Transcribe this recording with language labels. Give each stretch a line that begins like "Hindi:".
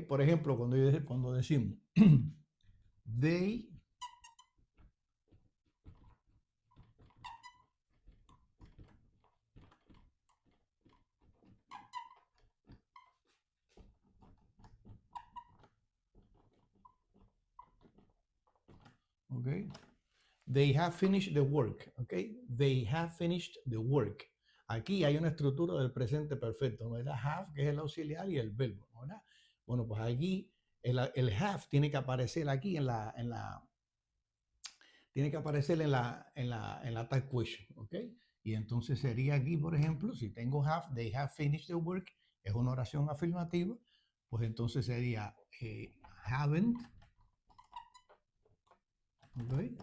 Spanish: Por ejemplo, cuando decimos they, ¿ok?
English: They have finished the work, ¿ok? They have finished the work.
Spanish: Aquí hay una estructura del presente perfecto, ¿verdad? Have, que es el auxiliar, y el verbo, ¿verdad? Bueno, pues aquí el have tiene que aparecer aquí tiene que aparecer en la tag question, ¿ok? Y entonces sería aquí, por ejemplo, si tengo have,
English: they have finished the work,
Spanish: es una oración afirmativa, pues entonces sería haven't, ¿ok?